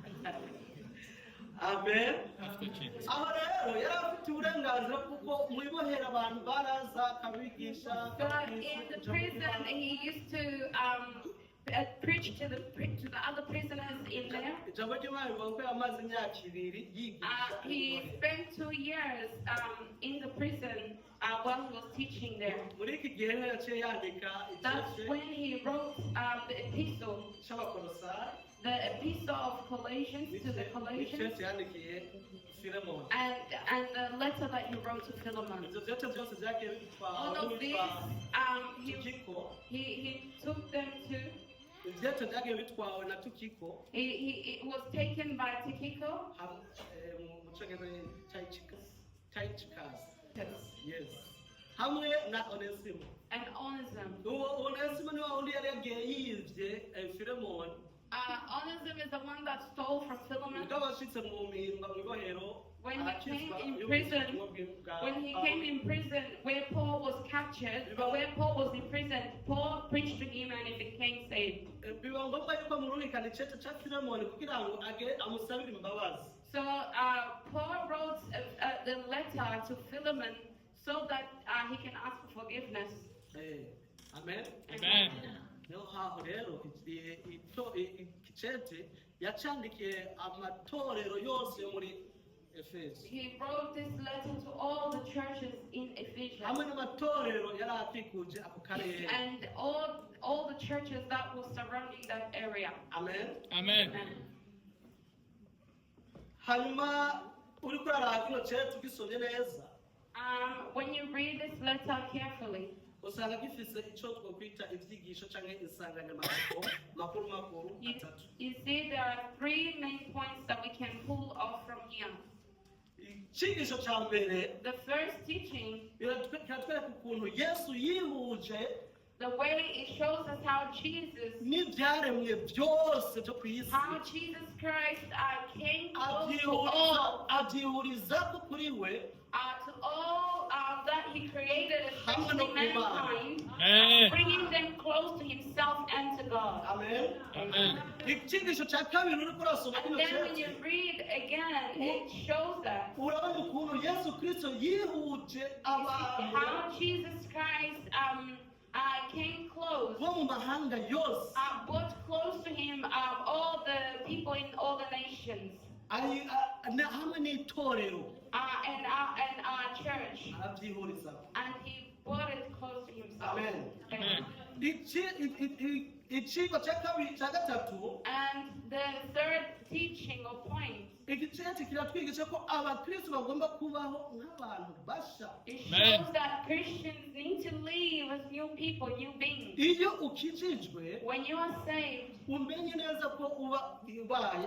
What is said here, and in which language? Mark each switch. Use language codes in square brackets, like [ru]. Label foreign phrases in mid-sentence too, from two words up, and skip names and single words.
[en] Amen. After Jesus. [rn] Aho rero yari afite uburenganzira kuko mu ibohera abantu baraza akabigisha. [en] So in the prison, he used to preach to the other prisoners in there. [rn] Ijambo ry'Imana rivuga ko yamaze imyaka 2 yigisha. [en] He spent 2 years in the prison while he was teaching there. [rn] Muri iki gihe rero yaciye yandika [en] That's [rn] igice [en] when he wrote the epistle, [rn] cy'Abakolosayi. [en] the epistle of Colossians to the Colossians, [rn] Igice yandikiye Filemoni. [en] and the letter that he wrote to Philemon. [rn] Ibyo byose byose byagiye bitwara [en] All of this, [rn] Tukiko. [en] he took them to. [rn] Ibyo byagiye bitwawe na Tukiko. [en] It was taken by Tychicus. [rn] Mu cyongereza Tychicus. Yes. Hamwe na Onesimo. [en] And Onesimus. [rn] Uwo Onesimo ni wa wundi yari yagiye yivye Filemoni. [en] Onesimus is the one that stole from Philemon. [rn] Ubwo abashitse mu mihinga mu ibohero. [en] When he came in prison, where Paul was captured, where Paul was in prison, Paul preached to him and he became saved. [rn] Biba ngombwa yuko murungikana icete ca Filemoni kugira ngo amusabire imbabazi. [en] So Paul wrote the letter to Philemon so that he can ask for forgiveness. Amen. Amen. [rn] Niho haho rero icete yacandikiye amatorero yose yo muri Efeso. [en] He wrote this letter to all the churches in Ephesus. [rn] Hamwe n'amatorero yari akikuje ako karere. [en] And all the churches that were surrounding that area. Amen. Amen. [rn] Hanyuma uriko uraraba kino cete ugisomye neza. [en] When you read this letter carefully, [rn] usanga gifise ico twokwita ivyigisho canke insanganyamatsiko makuru atatu. [en] you see there are 3 main points that we can pull off from here. [rn] Icigisho ca mbere [en] The first teaching, [rn] kiratwereka ukuntu Yesu yihuje [en] the way it shows us how Jesus [rn] n'ivyaremwe byose byo kw'isi [en] Christ came close to all, [rn] avyihuriza kuri we [en] to all that he created, [rn] Hamwe [en] especially [rn] no kubana. [en] mankind, Amen. bringing them close to himself and to God. Amen. Amen. [rn] Icigisho ca kabiri uriko urasoma [en] And [rn] kino [en] then when you [rn] cete [en] read again, it shows that [rn] urabona ukuntu Yesu Kristo yihuje abantu [en] how Jesus Christ came close, [rn] bo mu mahanga yose [en] brought close to him all the people in all the nations, [rn] hamwe n'itorero [en] and our church, [rn] aravyihuriza. [en] and he brought it close to himself. Amen. Amen. [rn] Icigwa ca kabiri ca gatatu [en] And the third teaching or point, [rn] igicete kiratwigisha ko abakristo bagomba kubaho nk'abantu basha. [en] it Amen. shows that Christians need to live as new people, new beings. [rn] Iyo ukijijwe [en] When you are saved, [rn] umenye neza ko uba ubaye